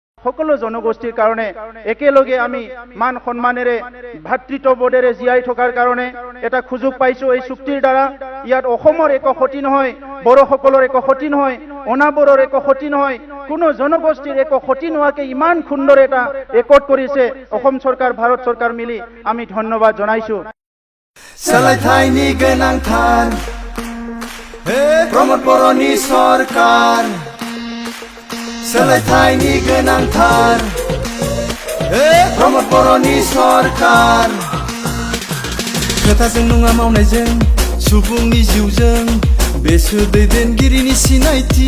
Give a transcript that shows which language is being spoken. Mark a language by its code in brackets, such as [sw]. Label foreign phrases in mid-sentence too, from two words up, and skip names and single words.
[as] সকলো জনগোষ্ঠীৰ কাৰণে একেলগে আমি মান সন্মানেৰে ভাতৃত্ববোধেৰে জীয়াই থকাৰ কাৰণে এটা সুযোগ পাইছো এই চুক্তিৰ দ্বাৰা। ইয়াত অসমৰ একো ক্ষতি নহয়, বড়োসকলৰ একো ক্ষতি নহয়, অনাবৰৰ একো ক্ষতি নহয়, কোনো জনগোষ্ঠীৰ একো ক্ষতি নোহোৱাকে ইমান সুন্দৰ এটা ৰেকৰ্ড কৰিছে অসম চৰকাৰ, ভাৰত চৰকাৰ মিলি। আমি ধন্যবাদ জনাইছো। [brx] सोलायथायनि गोनांथार प्रमोद बर'नि सरकार, सोलायथायनि गोनांथार प्रमोद बर'नि सरकार। खोथाजों नङा मावनायजों सुबुंनि जिउजों बेसो दैदेनगिरिनि सिनायथि।